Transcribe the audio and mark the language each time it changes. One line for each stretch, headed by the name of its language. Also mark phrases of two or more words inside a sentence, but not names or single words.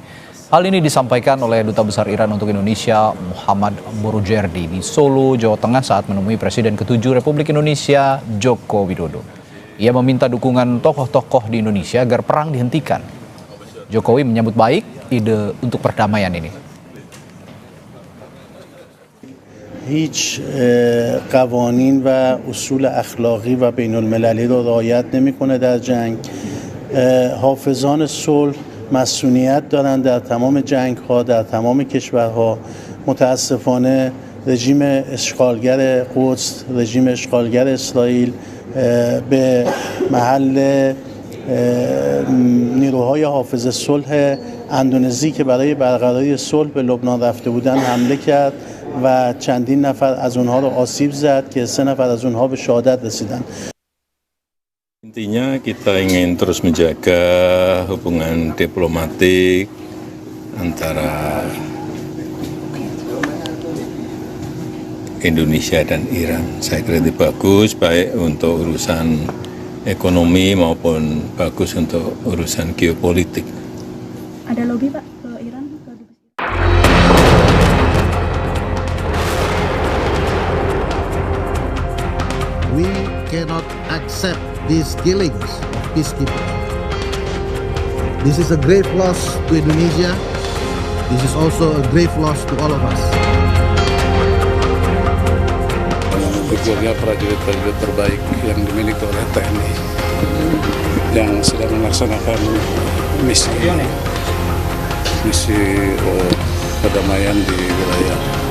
Indonesian: Hal ini disampaikan oleh Duta Besar Iran untuk Indonesia Muhammad Borujerdi di Solo, Jawa Tengah saat menemui Presiden ke-7 Republik Indonesia Joko Widodo. Ia meminta dukungan tokoh-tokoh di Indonesia agar perang dihentikan. Jokowi menyambut baik ide untuk perdamaian ini.
Persian: هیچ قوانین و اصول اخلاقی و بین المللی رو رعایت نمی‌کنه در جنگ. حافظان صلح مسئولیت دارند در تمام جنگ‌ها در تمام کشورها. متاسفانه رژیم اشغالگر قدس، رژیم اشغالگر اسرائیل به محل نیروهای حافظ صلح اندونزی که برای برقراری صلح به لبنان رفته بودند حمله کرد و چندین نفر از اونها رو آسیب زد که 3 نفر از اونها به شهادت رسیدند.
Indonesian: Intinya kita ingin terus menjaga hubungan diplomatik antara Indonesia dan Iran. Saya kira itu bagus, baik untuk urusan ekonomi maupun bagus untuk urusan geopolitik. Ada lobby Pak ke Iran?
English: We cannot accept these killings of peacekeepers. This is a grave loss to Indonesia. This is also a grave loss to all of us.
Indonesian: Berjaga prajurit-prajurit terbaik yang dimiliki oleh TNI yang sedang melaksanakan misi perdamaian di wilayah